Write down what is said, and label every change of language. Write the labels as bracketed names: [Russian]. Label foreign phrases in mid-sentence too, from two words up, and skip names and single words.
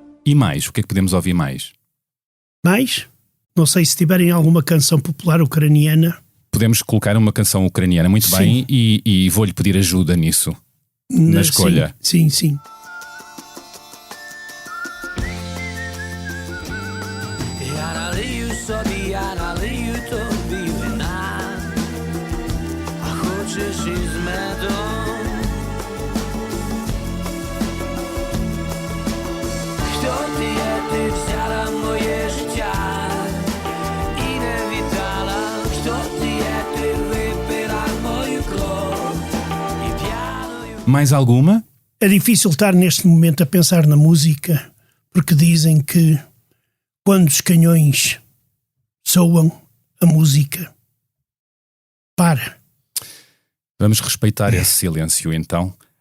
[Portuguese] E mais? O que é que podemos ouvir mais? Mais? Não sei se tiverem alguma canção popular ucraniana. Podemos colocar uma canção ucraniana muito Sim. bem e vou-lhe pedir ajuda nisso, na escolha. Sim, sim. [Ukrainian] Я налию собі, я налию тобі вина, а хочеш із медом. Хто ти є, ти взяла моє життя і не віддала. Хто ти є, ти випила мою кров і п'яною. [Portuguese] Mais alguma? É difícil estar neste momento a pensar na música, porque dizem que quando os canhões soam, a música para. Vamos respeitar esse silêncio, então.